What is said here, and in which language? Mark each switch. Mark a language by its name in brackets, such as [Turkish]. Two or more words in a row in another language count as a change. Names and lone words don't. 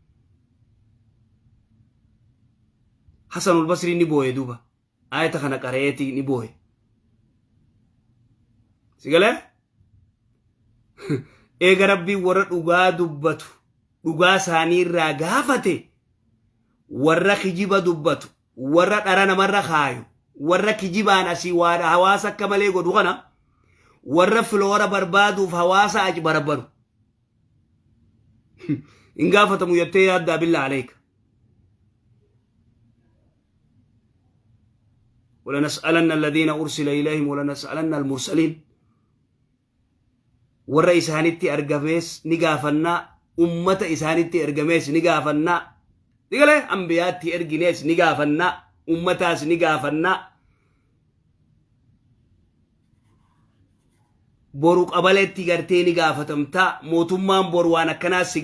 [Oromo] Hasan al-Basri ni booye duba ayata kana qareeti ni booye sigale eega rabbiin warra dhugaa dubbatu dhugaa isaanii irraa gaafate warra kijiba dubbatu warra dhara namarra kaayu warra kijibaan asii waada hawaasa akka malee godhu kana warra filoora barbaaduuf hawaasa achi barbaadu in gaafatamu jettee yaaddaa billaa alayka [Arabic] ولنسألن الذين أرسل إليهم ولنسألن المرسلين [Oromo] warra isaanitti argamees ni gaafannaa ummata isaanitti argamees ni gaafannaa digale anbiyaatti erginees ni gaafannaa ummataas ni gaafannaa boru qabaletti gartee ni gaafatamta mootummaan boru waan akkanaa si